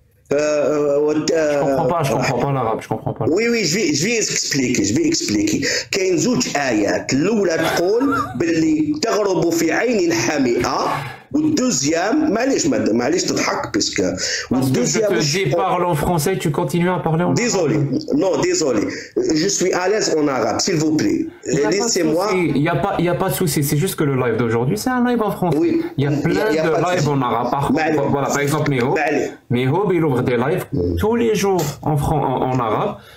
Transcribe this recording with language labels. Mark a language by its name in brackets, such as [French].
[French] Je comprends pas l'arabe, je comprends pas. وي وي جو في اكسبليكي [Arabic] كاين زوج ايات. الاولى تقول باللي تغرب في عين حامئه والدوزيام معليش تضحك باسكو [French] Parce que je te dis parle en français, tu continues à parler en arabe. Désolé. Je suis à l'aise en arabe, s'il vous plaît. Laissez-moi. Il y a pas de souci, c'est juste que le live d'aujourd'hui, c'est un live en français. Oui. Il y a plein de lives en arabe. Voilà, par exemple, Miho, il ouvre des lives tous les jours en arabe.